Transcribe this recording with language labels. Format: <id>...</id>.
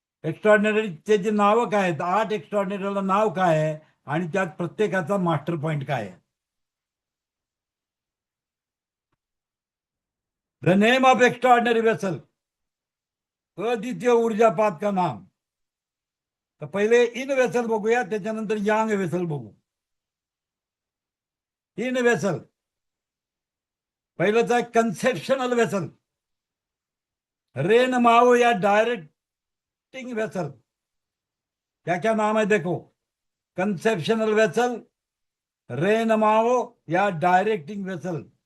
<mr>एक्स्ट्राऑर्डिनरीचे जे नाव काय आहेत, 8 एक्स्ट्राऑर्डिनरीला नाव काय आहे आणि त्यात प्रत्येकाचा मास्टर पॉइंट काय आहे.</mr> <en>the name of extraordinary vessel,</en> <hi>अद्वितीय ऊर्जापात का नाम.</hi> <mr>तर पहिले इन वेसल बघूया, त्याच्यानंतर यांग वेसल बघू. इन वेसल पहिलंच आहे कन्सेप्शनल वेसल.</mr> <hi>रेन माओ या डायरेक्टिंग वेसल. क्या क्या नाम है देखो, कंसेप्शनल वेसल, रेन माओ या डायरेक्टिंग वेसल.</hi>